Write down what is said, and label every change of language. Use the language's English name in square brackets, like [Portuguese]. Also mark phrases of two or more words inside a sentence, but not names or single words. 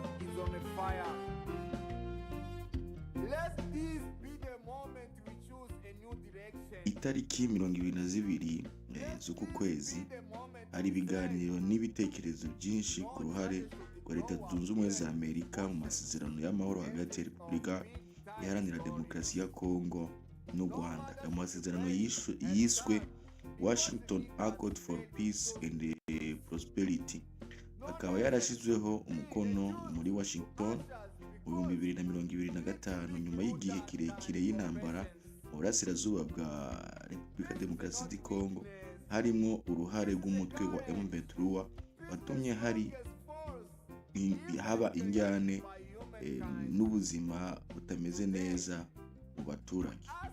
[Kinyarwanda] Itariki 22 z'uku kwezi hari ibiganiro n'ibitekerezo byinshi ku ruhare rwa Leta Zunze Ubumwe za Amerika mu masezerano y'amahoro hagati ya Repubulika Iharanira Demokarasi ya Kongo n'u Rwanda. Ayo masezerano yiswe Washington Accord for Peace and Prosperity, akaba yarashizweho umukono muri Washington mu 2025 nyuma y'igihe kirekire y'intambara mu burasirazuba bwa Repubulika Demokarasi ya Kongo, harimo uruhare rw'umutwe wa M23 watumye haba injyane n'ubuzima butameze neza mu baturage.